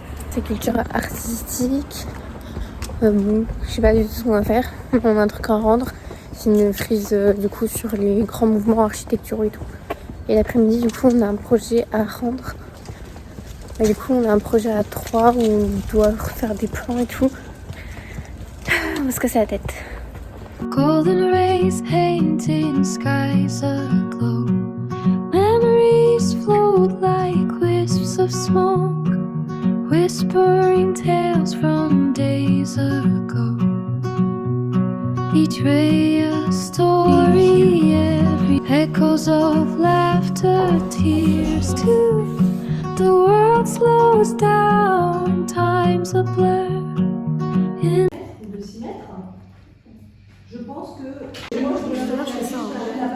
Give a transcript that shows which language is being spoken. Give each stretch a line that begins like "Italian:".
French: C'est culture artistique. Je sais pas du tout ce qu'on va faire. On a un truc à rendre. C'est une frise du coup sur les grands mouvements architecturaux et tout. Et l'après-midi, du coup, on a un projet à rendre. Du coup, on a un projet à 3 où on doit refaire des plans et tout. On va se casser la tête.
English: Golden rays painting skies aglow. Memories float like wisps of smoke, whispering tales from days ago. Each ray a story, every echoes of laughter, tears too. The world slows down, time's a blur.
French: De s'y mettre. Je pense que. Moi, je fais ça.